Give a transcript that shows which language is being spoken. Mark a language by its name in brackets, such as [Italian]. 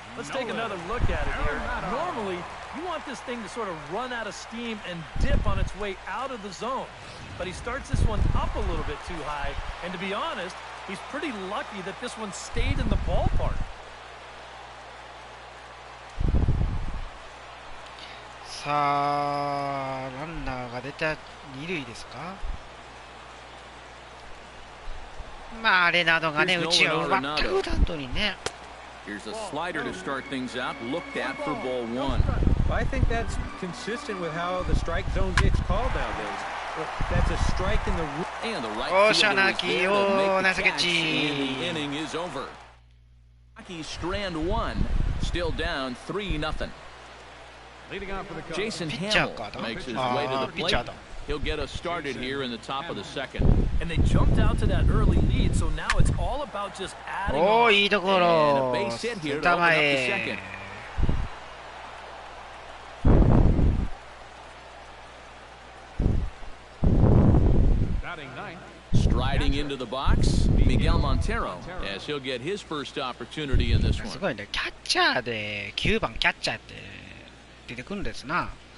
[English] Let's take another look at it here. Normally, you want this thing to sort of run out of steam and dip on its way out of the zone. But he starts this one up a little bit too high. And to be honest, he's pretty lucky that this one stayed in the ballpark. [Japanese] さあランナーが出た二塁ですか。まああれなどがね、うちを奪った後にね。 [English] Here's a slider to start things out. Looked at for ball one. I think that's consistent with how the strike zone gets called nowadays. That's a strike in the and the right fielder is there to make the catch, and the inning is over. Rockies strand one, still down 3-0. Jason Hamill makes his way to the plate. He'll get us started here in the top of the second. And they jumped out to that early lead, so now it's all about just adding on. [Japanese] いいところ。 [English] And a base hit here to open up the second. Striding into the box, Miguel Montero, as he'll get his first opportunity in this one. [Japanese] すごいね、キャッチャーで9番キャッチャーって出てくるんですな。